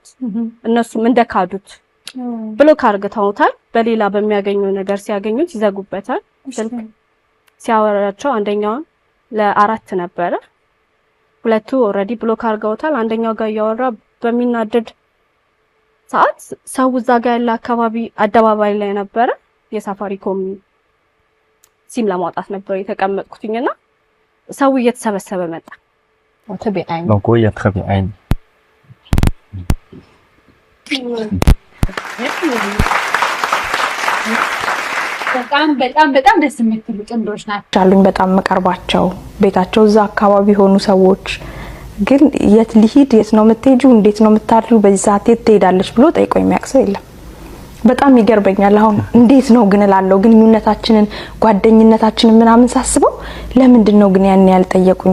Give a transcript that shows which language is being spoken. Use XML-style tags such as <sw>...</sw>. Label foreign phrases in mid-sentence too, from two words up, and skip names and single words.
<am>እነሱም እንደካዱት ብሎክ አርግተውታል። በሌላ በሚያገኙ ነገር ሲያገኙት ይዘጉበታል። ስልክ ሲያወራቸው አንደኛውን ለ4 ነበረ ሁለቱ</am> <en>already block</en> <am>አርገውታል። አንደኛው ጋር ያወራ በሚናደድ ሰዓት ሰው እዛ ጋር ያለ አካባቢ አደባባይ ላይ ነበረ። የሳፋሪኮም ሲም ለማውጣት ነበር የተቀመጥኩትኝና ሰው እየተሰበሰበ መጣ።</am> <zh>我特别爱你。老郭也特别爱你。</zh> <am>በጣም ደስ የምትሉ ጥንዶች ናቸው አሉኝ። በጣም መቀርባቸው ቤታቸው እዛ አካባቢ ሆኑ ሰዎች ግን የት ሊሂድ የት ነው የምትሄጂው እንዴት ነው የምታድሪው በዚህ ሰዓት የት ትሄዳለች ብሎ ጠይቆ የሚያክሰው የለም። በጣም ይገርበኛል። አሁን እንዴት ነው ግን እላለሁ ግንኙነታችንን ጓደኝነታችንን ምናምን ሳስበው ለምንድን ነው ግን ያን ያልጠየቁኝ?</am>